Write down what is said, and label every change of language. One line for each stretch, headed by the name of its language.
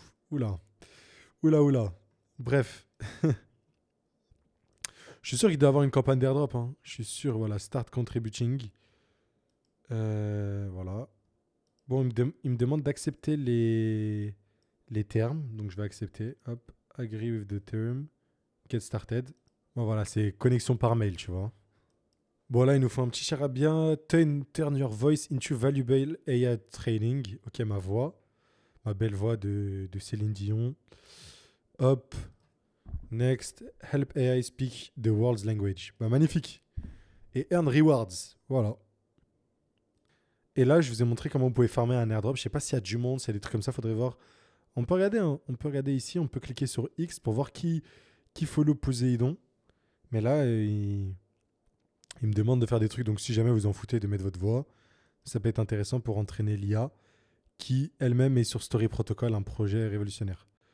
French: Oula, oula. Bref, je suis sûr qu'il doit avoir une campagne d'airdrop. Hein. Je suis sûr, voilà, Start Contributing. Voilà. Bon, il me demande d'accepter les termes, donc je vais accepter.
English: Hop, agree with the term, get started.
French: Bon, voilà, c'est connexion par mail, tu vois. Bon, là, il nous faut un petit charabia.
English: Turn your voice into valuable AI training.
French: Ok, ma voix. Ma belle voix de Céline Dion.
English: Hop. Next. Help AI speak the world's language.
French: Bah, magnifique. Et
English: earn rewards.
French: Voilà. Et là, je vous ai montré comment vous pouvez farmer un airdrop. Je sais pas s'il y a du monde, s'il y a des trucs comme ça, faudrait voir. On peut regarder, hein. On peut regarder ici. On peut cliquer sur X pour voir qui follow Poséidon. Mais là, il me demande de faire des trucs, donc si jamais vous en foutez de mettre votre voix, ça peut être intéressant pour entraîner l'IA, qui elle-même est sur Story Protocol, un projet révolutionnaire.